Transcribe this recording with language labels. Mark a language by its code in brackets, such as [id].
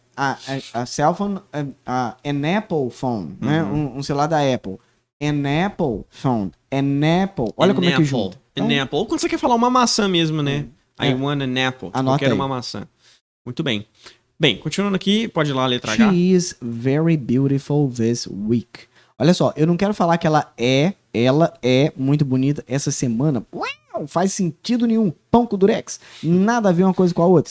[en] A cell phone, an Apple phone, né? [pt] Um celular da Apple. [en] An Apple phone. An Apple. [pt] Olha como é que junta. Então, [en] An apple. [pt] Ou quando você quer falar uma maçã mesmo, né? [en] I want an apple. [pt] Anota Eu quero aí. uma maçã. Muito bem. Bem, continuando aqui, pode ir lá a letra H. [en] She is very beautiful this week. [pt] Olha só, eu não quero falar que ela é muito bonita essa semana. Uau, faz sentido nenhum. Pão com durex. Nada a ver uma coisa com a outra.